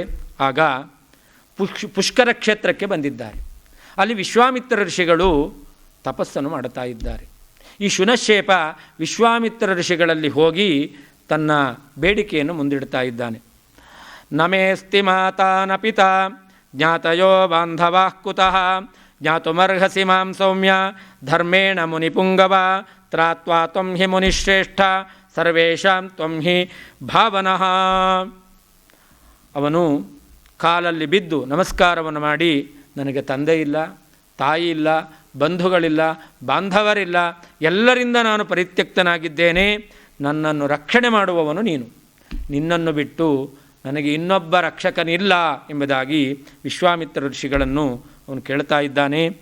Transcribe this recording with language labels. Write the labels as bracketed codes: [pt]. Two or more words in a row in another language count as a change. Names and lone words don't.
[kn] ಆಗ ಪುಷ್ಕರ ಕ್ಷೇತ್ರಕ್ಕೆ ಬಂದಿದ್ದಾರೆ. ಅಲ್ಲಿ ವಿಶ್ವಾಮಿತ್ರ ಋಷಿಗಳು ತಪಸ್ಸನ್ನು ಮಾಡುತ್ತಾ ಇದ್ದಾರೆ. ಈ ಶುನಶೇಪ ವಿಶ್ವಾಮಿತ್ರ ಋಷಿಗಳಲ್ಲಿ ಹೋಗಿ ತನ್ನ ಬೇಡಿಕೆಯನ್ನು ಮುಂದಿಡ್ತಾ ಇದ್ದಾನೆ. [sa] ನಮೇಸ್ತಿ ಮಾತಾ ನ ಪಿತಾ ಜ್ಞಾತಯೋ ಬಾಂಧವಾಃ ಕುತಃ ಜ್ಞಾತುಮರ್ಹಸಿ ಮಾಂ ಸೌಮ್ಯ ಧರ್ಮೇಣ ಮುನಿಪುಂಗವ ತ್ರಾತ್ವಾ ತ್ವಂ ಹಿ ಮುನಿಶ್ರೇಷ್ಠ ಸರ್ವೇಷಾಂ ತ್ವಂ ಹಿ ಭಾವನಃ. [kn] ಅವನು ಕಾಲಲ್ಲಿ ಬಿದ್ದು ನಮಸ್ಕಾರವನ್ನು ಮಾಡಿ, ನನಗೆ ತಂದೆ ಇಲ್ಲ, ತಾಯಿ ಇಲ್ಲ, ಬಂಧುಗಳಿಲ್ಲ, ಬಾಂಧವರಿಲ್ಲ, ಎಲ್ಲರಿಂದ ನಾನು ಪರಿತ್ಯಕ್ತನಾಗಿದ್ದೇನೆ, ನನ್ನನ್ನು ರಕ್ಷಣೆ ಮಾಡುವವನು ನೀನು, ನಿನ್ನನ್ನು ಬಿಟ್ಟು ನನಗೆ ಇನ್ನೊಬ್ಬ ರಕ್ಷಕನಿಲ್ಲ ಎಂಬುದಾಗಿ ವಿಶ್ವಾಮಿತ್ರ ಋಷಿಗಳನ್ನು ಅವನು ಕೇಳ್ತಾ ಇದ್ದಾನೆ.